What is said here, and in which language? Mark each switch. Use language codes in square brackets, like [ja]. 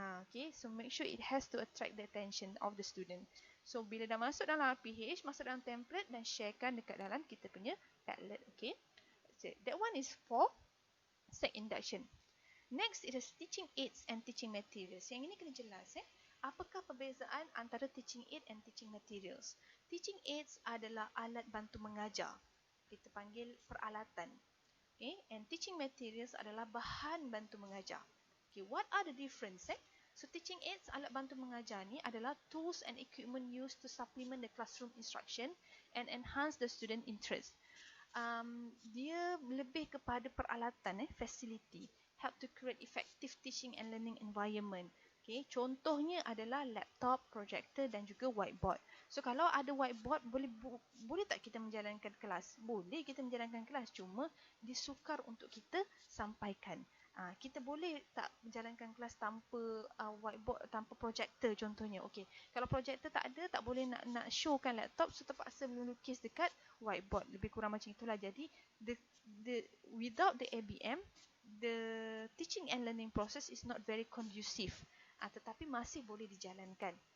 [en] Okay, so make sure it has to attract the attention of the student. [ms] So bila dah masuk dalam RPH, masuk dalam template dan sharekan dekat dalam kita punya Padlet. [en] Okay, so that one is for set induction. Next is teaching aids and teaching materials. [ms] Yang ini kena jelas. Apakah perbezaan antara teaching aid and teaching materials? Teaching aids adalah alat bantu mengajar. Kita panggil peralatan. Okay, and teaching materials adalah bahan bantu mengajar. [en] Okay, what are the difference? So teaching aids, [ms] alat bantu mengajar ni adalah [en] tools and equipment used to supplement the classroom instruction and enhance the student interest. [ms] Dia lebih kepada peralatan, [en] facility, help to create effective teaching and learning environment. [ms] Okay, contohnya adalah laptop, projector dan juga whiteboard. So kalau ada whiteboard, boleh tak kita menjalankan kelas? Boleh kita menjalankan kelas, cuma disukar untuk kita sampaikan. Kita boleh tak menjalankan kelas tanpa whiteboard, tanpa projector contohnya. Okay, kalau projector tak ada, tak boleh nak showkan laptop, so terpaksa melukis dekat whiteboard. Lebih kurang macam itulah. [en] Jadi without the ABM, the teaching and learning process is not very conducive. [ms] Tetapi masih boleh dijalankan.